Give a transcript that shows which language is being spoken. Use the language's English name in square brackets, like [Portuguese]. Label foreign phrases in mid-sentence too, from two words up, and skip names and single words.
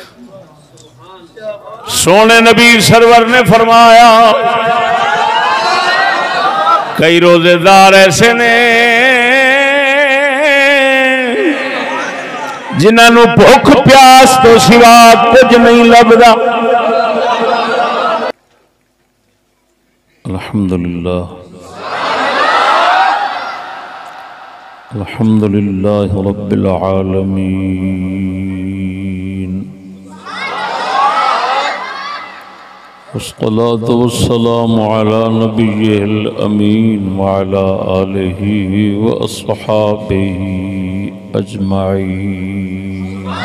[Punjabi] سوہنے نبی سرور نے فرمایا کئی روزے دار ایسے نے جنہوں نے بھکھ پیاس توں سوا کجھ نہیں لبھدا. [Arabic] الحمد لله الحمد لله رب العالمين والصلاة والسلام على النبي الأمين وعلى آله وأصحابه أجمعين.